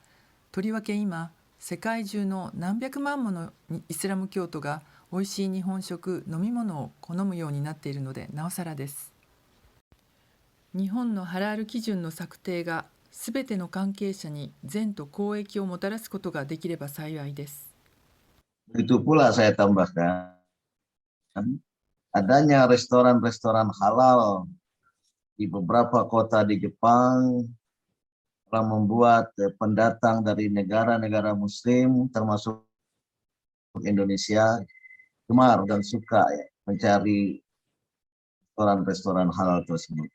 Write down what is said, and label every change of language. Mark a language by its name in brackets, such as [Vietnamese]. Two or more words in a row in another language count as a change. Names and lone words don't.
[Japanese] とりわけ今、世界中の何百万ものイスラム教徒がおいしい日本食、飲み物を好むようになっているので、なおさらです。日本のハラール基準の策定がすべての関係者に善と公益をもたらすことができれば幸いです。 [Indonesian] Begitu pula saya tambahkan, adanya restoran-restoran halal di beberapa kota di Jepang telah membuat pendatang dari negara-negara muslim termasuk Indonesia gemar dan suka ya, mencari restoran-restoran halal tersebut.